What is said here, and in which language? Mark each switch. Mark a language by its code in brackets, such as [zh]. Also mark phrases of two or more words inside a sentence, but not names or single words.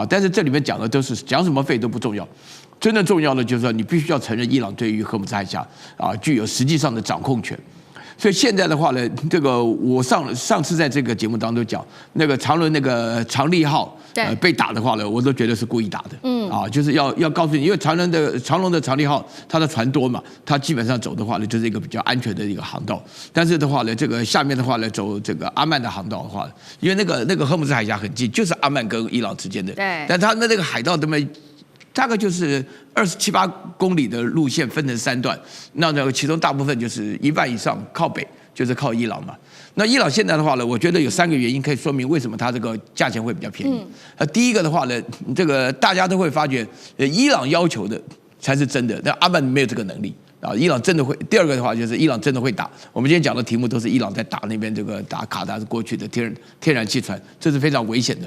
[zh] 但是這裡面講的都是講什麼費都不重要。真正重要的就是說，你必須要承認伊朗對於荷姆茲海峽具有實際上的掌控權。所以現在的話呢，這個我上次在這個節目當中講，那個長倫那個長利號被打的話呢，我都覺得是故意打的。就是要告訴你，因為長榮的長利號它的船多嘛，它基本上走的話呢，就是一個比較安全的一個航道。但是的話呢，这個下面的話呢，走這個阿曼的航道的話，因為那個荷姆茲海峽很近，就是阿曼跟伊朗之間的。對。但它那個海道這麼。大概就是27、8公里的路線分成3段，那其中大部分就是1半以上靠北，就是靠伊朗嘛。那伊朗現在的話呢，我覺得有3個原因可以說明為什麼它這個價錢會比較便宜。第一個的話呢，這個大家都會發覺，伊朗要求的才是真的，但阿曼沒有這個能力。伊朗真的會。第二個的話就是伊朗真的會打。我們今天講的題目都是伊朗在打那邊這個打卡達過去的天然氣船，這是非常危險的。